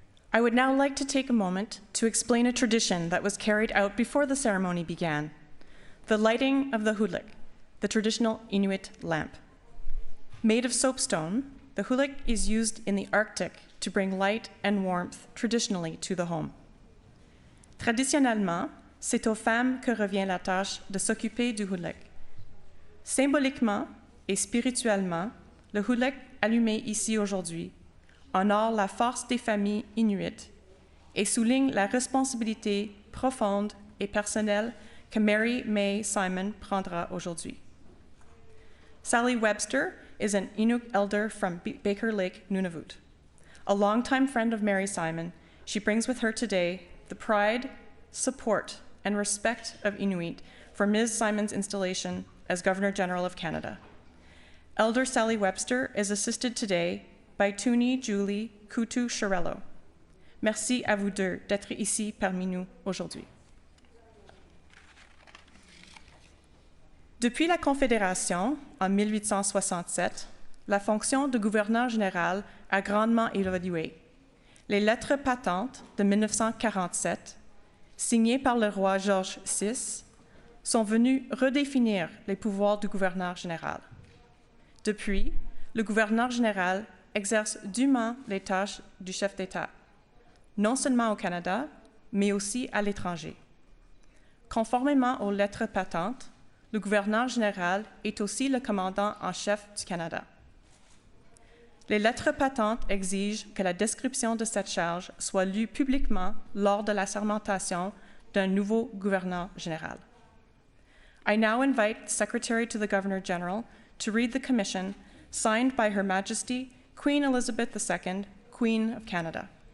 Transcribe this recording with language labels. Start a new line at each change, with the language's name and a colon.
English: I would now like to take a moment to explain a tradition that was carried out before the ceremony began, the lighting of the hulik, the traditional Inuit lamp. Made of soapstone, the hulik is used in the Arctic to bring light and warmth traditionally to the home.
French: Traditionnellement, c'est aux femmes que revient la tâche de s'occuper du hulik. Symboliquement et spirituellement, le hulik allumé ici aujourd'hui honore la force des familles inuites et souligne la responsabilité profonde et personnelle que Mary May Simon prendra aujourd'hui.
English: Sally Webster is an Inuk elder from Baker Lake, Nunavut. A longtime friend of Mary Simon, she brings with her today the pride, support, and respect of Inuit for Ms. Simon's installation as Governor General of Canada. Elder Sally Webster is assisted today by Tuni Julie Coutu-Chirello.
French: Merci à vous deux d'être ici parmi nous aujourd'hui. Depuis la Confédération, en 1867, la fonction de gouverneur général a grandement évolué. Les lettres patentes de 1947, signées par le roi George VI, sont venues redéfinir les pouvoirs du gouverneur général. Depuis, le gouverneur général exerce dûment les tâches du chef d'État, non seulement au Canada, mais aussi à l'étranger. Conformément aux lettres patentes, le gouverneur général est aussi le commandant en chef du Canada. Les lettres patentes exigent que la description de cette charge soit lue publiquement lors de la sermentation d'un nouveau gouverneur général.
English: I now invite the Secretary to the Governor General to read the commission signed by Her Majesty Queen Elizabeth II, Queen of Canada.